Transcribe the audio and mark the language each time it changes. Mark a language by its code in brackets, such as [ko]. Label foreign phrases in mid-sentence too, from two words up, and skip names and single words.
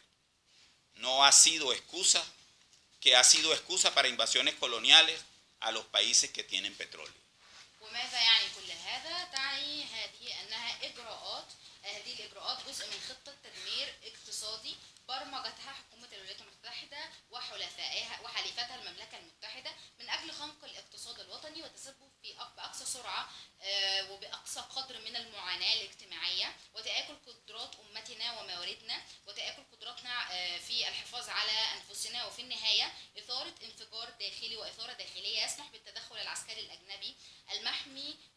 [es] No ha sido excusa, que ha sido excusa para invasiones coloniales a los países que tienen petróleo. [ar] وماذا يعني كل هذا؟ تعني هذه الإجراءات جزء من خطة تدمير اقتصادي برمجتها حكومة الولايات المتحدة وحليفتها المملكة المتحدة من أجل خنق الاقتصاد الوطني والتسبب بأقصى سرعة وبأقصى قدر من المعاناة الاجتماعية وتآكل قدرات أمتنا ومواردنا وتآكل قدراتنا في الحفاظ على أنفسنا وفي النهاية إثارة انفجار داخلي وإثارة داخلية يسمح بالتدخل العسكري الأجنبي المحمي